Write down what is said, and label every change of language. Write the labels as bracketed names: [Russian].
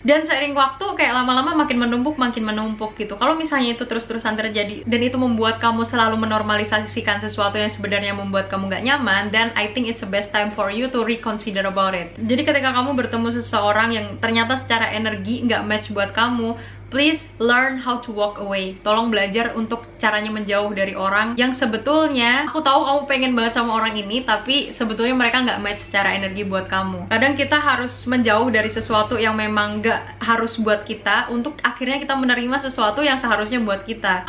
[Indonesian] Dan seiring waktu kayak lama-lama makin menumpuk gitu. Kalau misalnya itu terus-terusan terjadi dan itu membuat kamu selalu menormalisasikan sesuatu yang sebenarnya membuat kamu gak nyaman, [English] then I think it's the best time for you to reconsider about it. [Indonesian] Jadi ketika kamu bertemu seseorang yang ternyata secara energi nggak match buat kamu, [English] please learn how to walk away. [Indonesian] Tolong belajar untuk caranya menjauh dari orang yang sebetulnya aku tahu kamu pengen banget sama orang ini, tapi sebetulnya mereka nggak match secara energi buat kamu. Kadang kita harus menjauh dari sesuatu yang memang nggak harus buat kita, untuk akhirnya kita menerima sesuatu yang seharusnya buat kita.